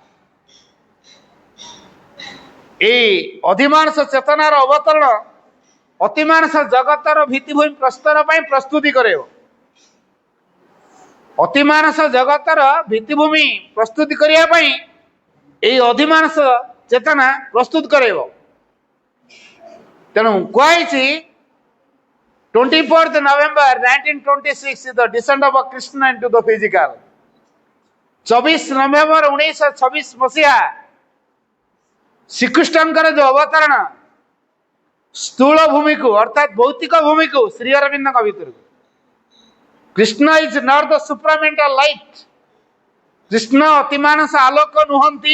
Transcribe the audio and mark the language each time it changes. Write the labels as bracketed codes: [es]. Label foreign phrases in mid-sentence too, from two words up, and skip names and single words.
[or] এই ଅଧିମାନସ ଚେତନାର ଅବତରଣ ଅତିମାନସ ଜଗତର ଭିତ୍ତିଭୂମି ପ୍ରସ୍ତର ପାଇଁ ପ୍ରସ୍ତୁତି କରିବ। ଅତିମାନସ ଜଗତର ଭିତ୍ତିଭୂମି ପ୍ରସ୍ତୁତି କରିବା ପାଇଁ এই ଅଧିମାନସ ଚେତନା ପ୍ରସ୍ତୁତ କରାଇବ। ତେଣୁ କୁହାଯାଇଛି [en] 24th November 1926 is the descent of Krishna into the physical. [or] 24 ନଭେମ୍ବର 1926 ମସିହା ଶ୍ରୀକୃଷ୍ଣଙ୍କର ଯୋଉ ଅବତରଣ ସ୍ଥୂଳ ଭୂମିକୁ ଅର୍ଥାତ୍ ଭୌତିକ ଭୂମିକୁ ଶ୍ରୀ ଅରବିନ୍ଦଙ୍କ ଭିତରକୁ। [en] Krishna is not the supramental light. [or] କୃଷ୍ଣ ଅତିମାନସ ଆଲୋକ ନୁହନ୍ତି।